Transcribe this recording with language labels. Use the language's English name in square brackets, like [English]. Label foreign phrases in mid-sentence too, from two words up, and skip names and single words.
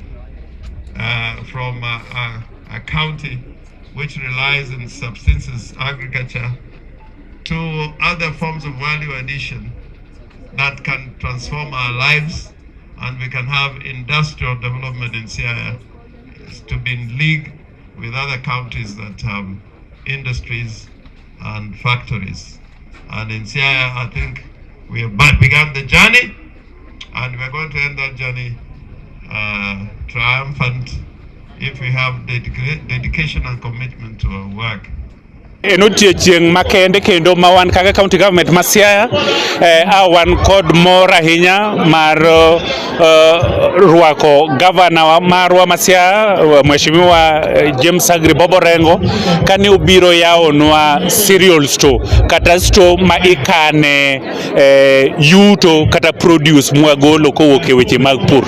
[English] from a county which relies on subsistence agriculture to other forms of value addition that can transform our lives, and we can have industrial development in Siaya to be in league with other counties that have industries and factories. And in Siaya, I think we have begun the journey, and we're going to end that journey triumphant if we have dedication and commitment to our work. [Luo (Kenya and Tanzania)] en odiochieng' makende kendo ma wan kaka [English] county government [Luo (Kenya and Tanzania)] ma Siaya wan kod mor ahinya mar rwako gavana marwa ma Siaya Mheshimiwa James AGGREGATION Orengo kane obiro yawonwa [English] cereal store [Luo (Kenya and Tanzania)] kata store ma ikane yuto kata produce mwagolo kowuok e weche mag pur.